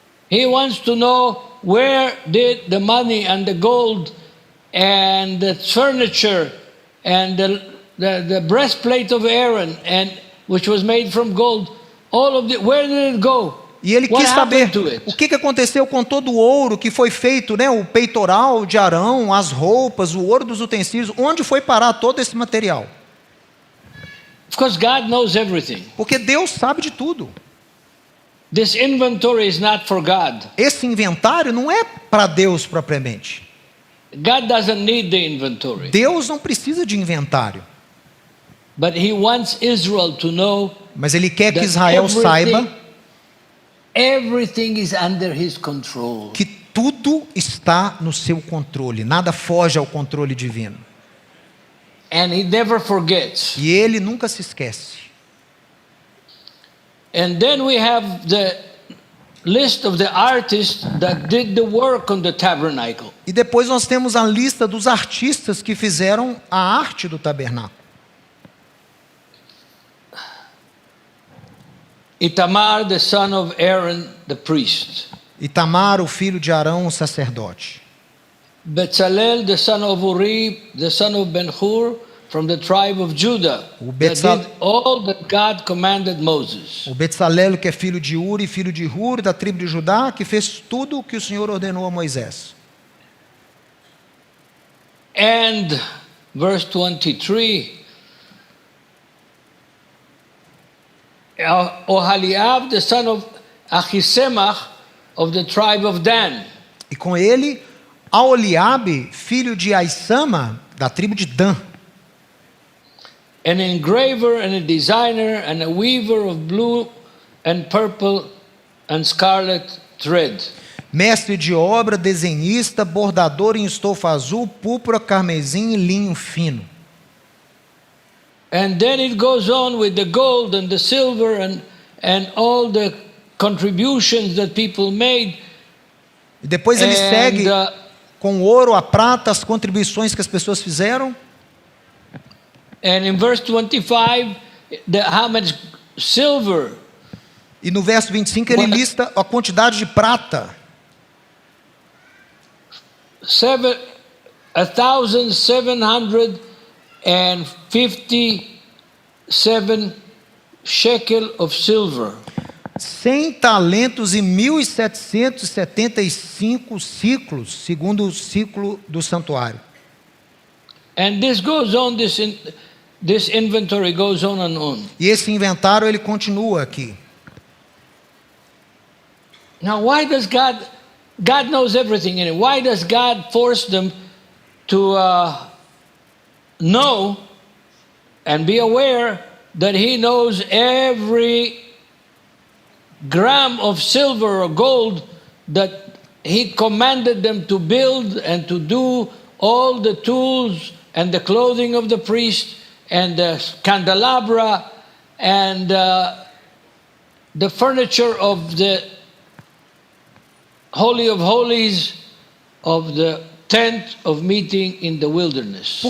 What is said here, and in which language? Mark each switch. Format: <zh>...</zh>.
<en>He wants to know where did the money and the gold and the furniture and the breastplate of Aaron, and which was made from gold, all of where did it go?</en> <pt>E ele quis saber o que aconteceu com todo o ouro que foi feito, né? O peitoral de Arão, as roupas, o ouro dos utensílios, onde foi parar todo esse material?</pt> <en>Of course, God knows everything.</en> <pt>Porque Deus sabe de tudo.</pt> <en>This inventory is not for God.</en> <pt>Esse inventário não é para Deus propriamente.</pt> <en>God doesn't need the inventory.</en> <pt>Deus não precisa de inventário.</pt> <en>But he wants Israel to know.</en> <pt>Mas ele quer que Israel saiba</pt> <en>everything is under his control.</en> <pt>Que tudo está no seu controle, nada foge ao controle divino.</pt> <en>And he never forgets.</en> <pt>E ele nunca se esquece.</pt> <en>And then we have the list of the artists that did the work on the tabernacle.</en> <pt>E depois nós temos a lista dos artistas que fizeram a arte do tabernáculo.</pt> <en>Itamar, the son of Aaron, the priest.</en> <pt>Itamar, o filho de Arão, o sacerdote.</pt> <en>Bezalel, the son of Uri, the son of Ben-Hur, from the tribe of Judah,</en> <pt>O</pt> <en>that did all that God commanded Moses.</en> <pt>O Betsalelo, que é filho de Uri, filho de Hur, da tribo de Judá, que fez tudo o que o Senhor ordenou a Moisés.</pt> <en>And verse 23, Oholiab, the son of Ahisamach, of the tribe of Dan.</en> <pt>E com ele, Aholiabe, filho de Aissama, da tribo de Dan.</pt> <en>An engraver and a designer and a weaver of blue and purple and scarlet thread.</en> <pt>Mestre de obra, desenhista, bordador em estofa azul, púrpura, carmesim e linho fino.</pt> <en>And then it goes on with the gold and the silver and all the contributions that people made.</en> <pt>E depois ele segue com o ouro, a prata, as contribuições que as pessoas fizeram.</pt> <en>And in verse 25, how much silver?</en> <pt>E no verso 25 ele lista a quantidade de prata.</pt> <en>1,757 shekel of silver.</en> <pt>100 talentos e 1.775 ciclos, segundo o ciclo do santuário.</pt> <en>And this goes on, this inventory goes on and on.</en> <pt>E esse inventário ele continua aqui.</pt> <en>Now why does God knows everything in it. Why does God force them to know and be aware that He knows every gram of silver or gold that He commanded them to build and to do all the tools and the clothing of the priest and the candelabra and the furniture of the Holy of Holies of the tent of meeting in the wilderness?</en>